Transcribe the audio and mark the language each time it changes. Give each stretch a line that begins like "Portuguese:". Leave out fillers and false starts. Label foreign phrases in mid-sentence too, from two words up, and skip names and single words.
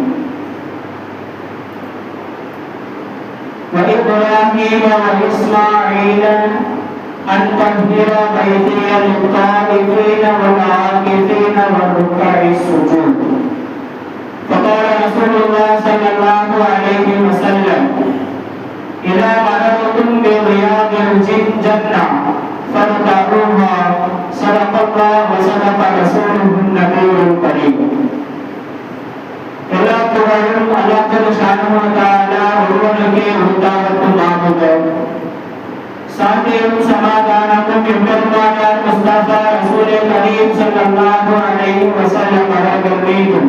Arabic: وإبراهيم وإسماعيل أن طهر بيتي للطائفين والعاكفين والركع السجود. فقال رسول الله صلى الله عليه وسلم: إذا مررتم برياض الجنة فارتعوها. صدق الله وصدق رسوله النبي الكريم.
Tamil: எல்லா புகழும்
Arabic: الله سبحانه وتعالى
Tamil: ஒருவனுக்கே உரித்தாகட்டும். சாந்தியும் சமாதானமும் எம்பெருமானார் முஸ்தபா ரசூலே கரீம்
Arabic: صلى الله عليه وسلم
Tamil: அவர்கள் மீதும்,